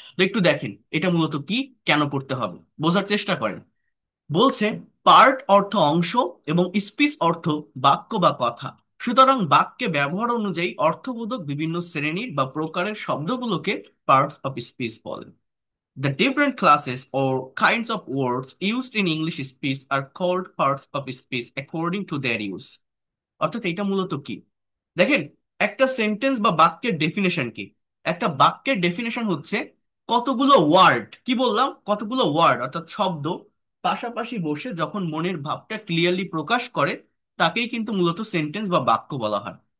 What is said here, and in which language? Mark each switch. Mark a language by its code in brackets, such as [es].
[bn] তো একটু দেখেন এটা মূলত কি, কেন পড়তে হবে, বোঝার চেষ্টা করেন। বলছে পার্ট অর্থ অংশ এবং স্পিচ অর্থ বাক্য বা কথা। সুতরাং বাক্যে ব্যবহার অনুযায়ী অর্থবোধক বিভিন্ন শ্রেণীর বা প্রকারের শব্দগুলোকে পার্টস অফ স্পিচ বলে। [en] The different classes or kinds of words used in English speech are called parts of speech according to their use. [bn] অর্থাৎ এটা মূলত কি, দেখেন, একটা সেন্টেন্স বা বাক্যের ডেফিনেশন কি? একটা বাক্যের ডেফিনেশন হচ্ছে কতগুলো ওয়ার্ড, কি বললাম, কতগুলো ওয়ার্ড অর্থাৎ শব্দ পাশাপাশি বসে যখন মনের ভাবটা ক্লিয়ারলি প্রকাশ করে তাকেই কিন্তু মূলত সেন্টেন্স বা বাক্য বলা হয়।